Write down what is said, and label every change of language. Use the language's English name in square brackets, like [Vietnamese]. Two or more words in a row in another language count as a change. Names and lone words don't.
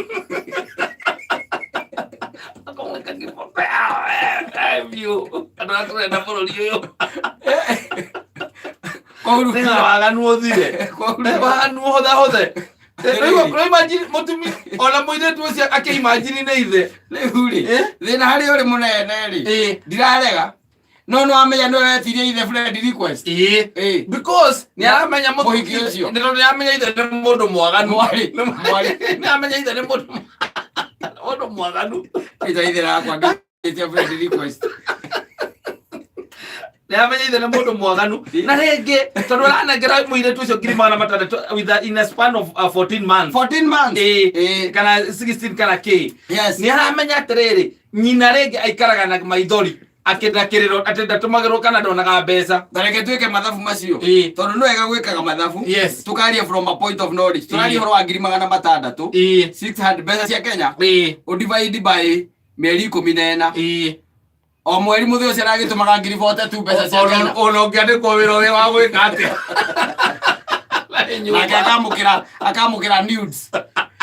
[Kikuyu] waganu uthire waganu hothe imagine mutumi ona muiretu ucio akiimagine ni ithe riu ri thina hari uri munene ri ndirarega no amenya no retirie ithe [English] friend request [Kikuyu] because ni aramenya muthiki ucio ni amenya ithe ni mundu mwaganu ni amenya ithe ni mundu mwaganu ithe rakwa ngitia [English] friend request [Kikuyu] amenya ithe ni mundu mwaganu na ringi tondu aranengera muiretu ucio 600 [English] with in a span of 14 months [Kikuyu] kana 16 kana k ni aramenya atiriri nyina ringi aikaraga na maithori akindakiriro atenda tumagirwo kana ndonaga mbeca tareke twike mathabu macio tondu no wega gwikaga mathabu tukaria [English] from a point of knowledge [Kikuyu] turari horo wa 600 600 mbeca cia Kenya [English] divide by [Kikuyu] mieri 14 o mweri muthee ucio aragitumaga 40 mbeca cia Kenya ono ngiandikwo wira uria wa gwika atia nake akamukira nudes